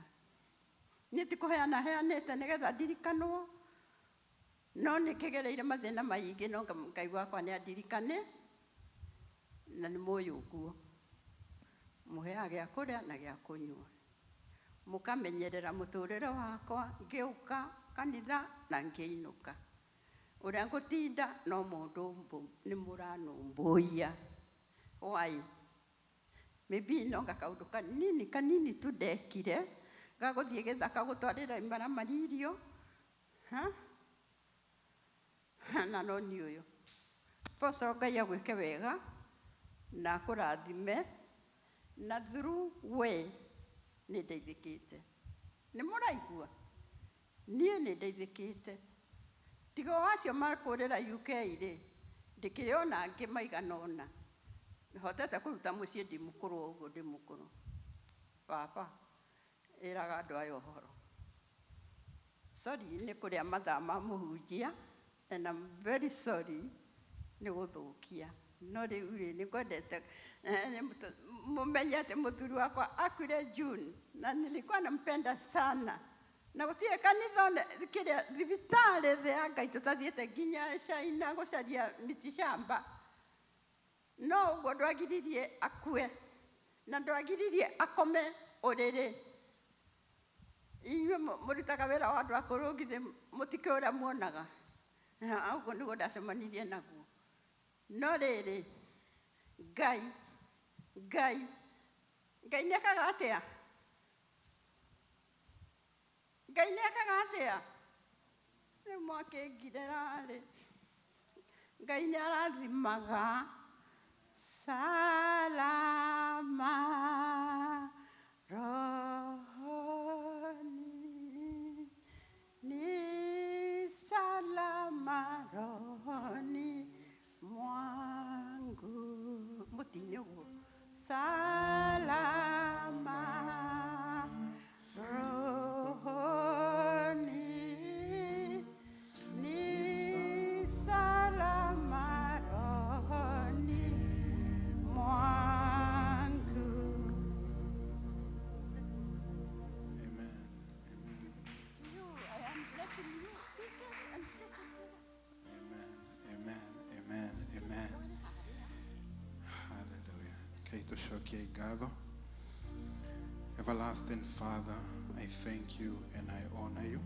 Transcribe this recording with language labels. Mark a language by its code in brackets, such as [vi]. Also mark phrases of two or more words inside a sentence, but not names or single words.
[ki] Niĩ tikũheana heanĩte nĩgetha ndirikanwo, no nĩ kĩgereire mathĩna maingĩ, no Ngai wakwa nĩ andirikane, na nĩ mũĩ ũguo. Mũheaga gĩa kũrĩa na gĩa kũnyua. Mũkamenyerera mũtũrĩre wakwa, ngĩũka kanitha na ngĩinũka. Ũrĩa ngũtinda no mũndũ nĩ mũranũmbũia. [en] Why? [ki] Maybe nonga kaũndũ kanini tu ndekire, gagũthiĩ gĩthaka gũtwarĩra imaramari irio. Na no nĩ ũyũ. Apostle Ngai agwĩke wega na akũrathime, na through we nĩ ndeithĩkĩte. Nĩ mũraigua? Niĩ nĩ ndeithĩkĩte. Tiga wacio makũrĩra UK rĩ, ndĩkĩrĩ ona angĩ maigana ũna. Hotete kũruta mũciĩ ndĩ mũkũrũ ũguo ndĩ mũkũrũ. Baba, ĩraga andũ aya ũhoro. sorry nĩ kũrĩa mathaa ma mũhunjia, [en] and I'm very sorry [ki] nĩ gũthũkia. No rĩu rĩ nĩ kwendete mũmenye atĩ mũthuri wakwa akuire June, na [sw] nilikuwa nampenda sana. [ki] Na gũtirĩ kanitha kĩrĩa thibitarĩ thĩ ya Ngai tũtathiĩte nginya China gũcaria miti shamba. No ũguo ndwagiririe akue, na ndwagiririe akome ũrĩrĩ. Inyuĩ mũrutaga wĩra wa andũ akũrũ githĩ mũtike ũrĩa muonaga. Ũguo nĩguo ndacemanirie naguo. No rĩrĩ, Ngai nĩekaga atĩa? Ngai nĩekaga atĩa? Rĩu mwakĩngirĩra rĩ. Ngai nĩarathimaga. [sw] Salama rohoni, ni salama rohoni mwangu. [ki] Mutinye uguo. [sw] Salama rohoni, ni salama rohoni mwangu. [en] Amen. To you, I am blessing you. Take it and take it. Amen. Amen. Amen. Hallelujah. Kaito shoki gado. Everlasting Father, I thank you and I honor you.